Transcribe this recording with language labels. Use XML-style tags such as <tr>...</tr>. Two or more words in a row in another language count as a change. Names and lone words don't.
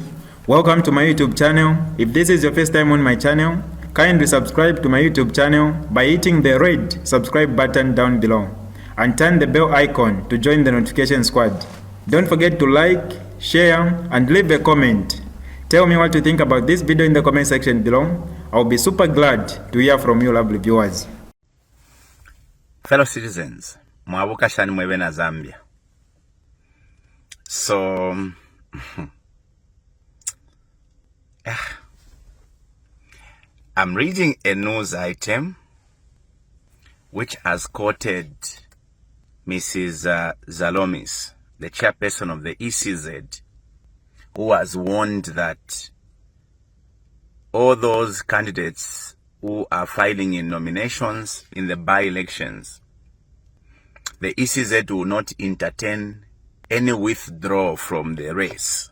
<en>Welcome to my YouTube channel. If this is your first time on my channel, kindly subscribe to my YouTube channel by hitting the red subscribe button down below and turn the bell icon to join the notification squad. Don't forget to like, share and leave a comment. Tell me what you think about this video in the comment section below. I'll be super glad to hear from you lovely viewers. Fellow citizens,</en> <bem>mwabuka shani mwewe na Zambia.</bem> <en>So I'm reading a news item which has quoted Mrs. Zalomis, the chairperson of the ECZ, who has warned that all those candidates who are filing in nominations in the by-elections, the ECZ will not entertain any withdrawal from the race.</en>